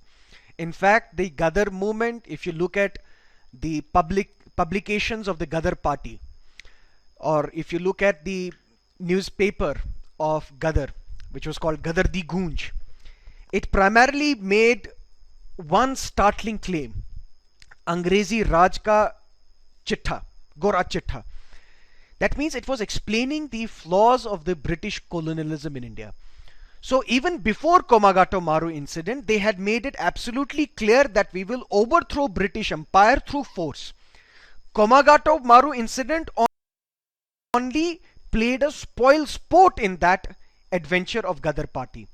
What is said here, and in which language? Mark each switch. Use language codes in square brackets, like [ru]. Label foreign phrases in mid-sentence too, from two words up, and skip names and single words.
[en] In fact, the Gadar movement, if you look at the publications of the Gadar party, or if you look at the newspaper of Gadar, which was called Gadar Di Gunj, it primarily made one startling claim: [pa] ਅੰਗਰੇਜ਼ੀ ਰਾਜ ਕਾ ਚਿੱਟਾ, ਗੋਰਾ ਚਿੱਟਾ. [en] That means it was explaining the flaws of the British colonialism in India. So even before Komagato Maru incident, they had made it absolutely clear that we will overthrow British Empire through force. Komagato Maru incident only played a spoil sport in that adventure of Gadar party.